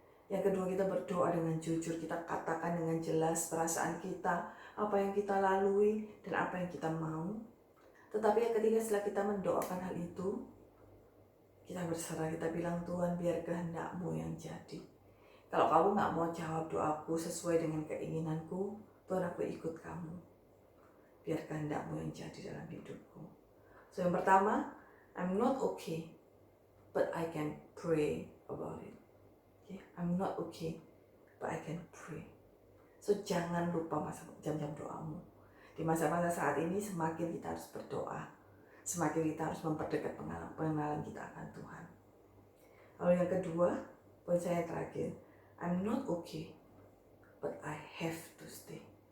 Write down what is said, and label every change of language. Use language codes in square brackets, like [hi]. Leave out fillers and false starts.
[id] Yang kedua, kita berdoa dengan jujur, kita katakan dengan jelas perasaan kita, apa yang kita lalui dan apa yang kita mau. Tetapi yang ketiga, setelah kita mendoakan hal itu, kita berserah, kita bilang, Tuhan biar kehendak-Mu yang jadi. Kalau kamu gak mau jawab doaku sesuai dengan keinginanku, Tuhan aku ikut kamu. Biar kehendak-Mu yang jadi dalam hidupku. [en] So [id] yang pertama, [en] I'm not okay, but I can pray about it. Okay? I'm not okay, but I can pray. [id] So jangan lupa jam-jam doamu. Di masa-masa saat ini semakin kita harus berdoa, semakin kita harus memperdekat pengenalan kita akan Tuhan. Lalu yang kedua, poin saya yang terakhir, [en] I'm not okay, but I have to stay.